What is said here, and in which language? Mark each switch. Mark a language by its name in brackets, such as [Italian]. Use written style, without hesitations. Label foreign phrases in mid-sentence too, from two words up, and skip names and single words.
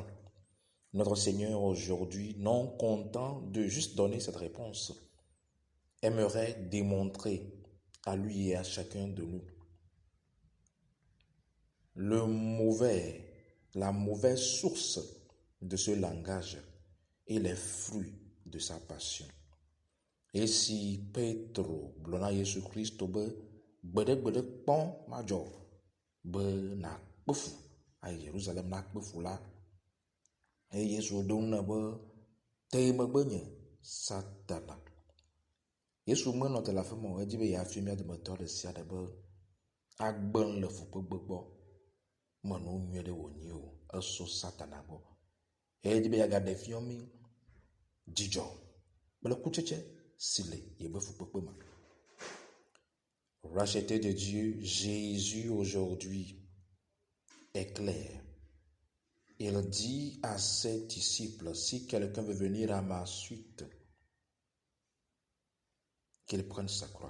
[French] Notre Seigneur aujourd'hui, non content de juste donner cette réponse, aimerait démontrer à lui et à chacun de nous la mauvaise source de ce langage et les fruits de sa passion. [Ewe] Et si Pedro blona Yesu Christo be gbede kpɔn madzɔ be na kpefu ayi Yerusalem na kpefu la, eye Yesu ɖo ŋu nɛ be te megbe nye Satana. Yesu menɔ te le afi ma o, edi be yeafia mía dometɔ ɖe sia ɖe be agbe nu le fukpekpe gbɔ, menɔ nyuie ɖe wònyi o, eso Satana gbɔ. Edi be yeagaɖe fia mí dzidzɔ kple kutsetse si le yebe fukpekpe me. [French] Racheté de Dieu, Jésus aujourd'hui est clair. Il dit à ses disciples, si quelqu'un veut venir à ma suite, qu'il prenne sa croix.